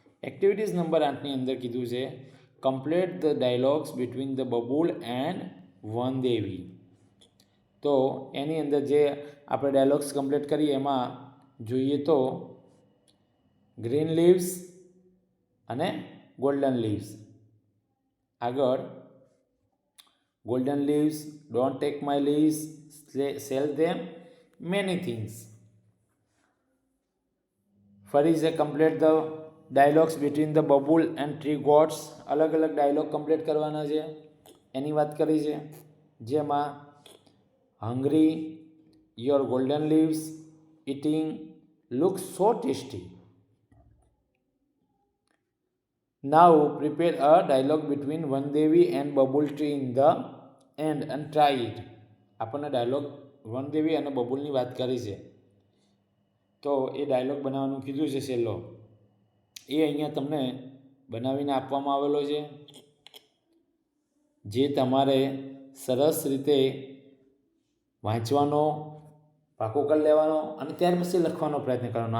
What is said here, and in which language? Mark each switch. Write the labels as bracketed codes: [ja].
[en] activities number [gu] 8ની અંદર કીધું છે [en] Complete the dialogues between the Babul and Vandevi. [gu] તો એની અંદર જે આપણે ડાયલોગ્સ કમ્પ્લીટ કરીએ એમાં જોઈએ તો [en] green leaves [gu] અને [en] Golden leaves. [gu] આગળ [en] golden leaves, don't take my leaves, sell them many things. [gu] ફરી છે [en] complete the dialogues between the bubble and tree gods. [gu] અલગ અલગ ડાયલોગ કમ્પ્લીટ કરવાના છે એની વાત કરી છે, જેમાં [en] hungry, your golden leaves, eating, looks so tasty. Now prepare a dialogue between Vandevi and bubble tree in the end and try it. [gu] આપણને dialog વનદેવી અને બબુલની વાત કરી છે, તો એ ડાયલોગ બનાવવાનું કીધું છે સહેલો. એ અહીંયા તમને બનાવીને આપવામાં આવેલો છે, જે તમારે સરસ રીતે વાંચવાનો, પાકો કરી લેવાનો અને ત્યાર પછી લખવાનો પ્રયત્ન કરવાનો.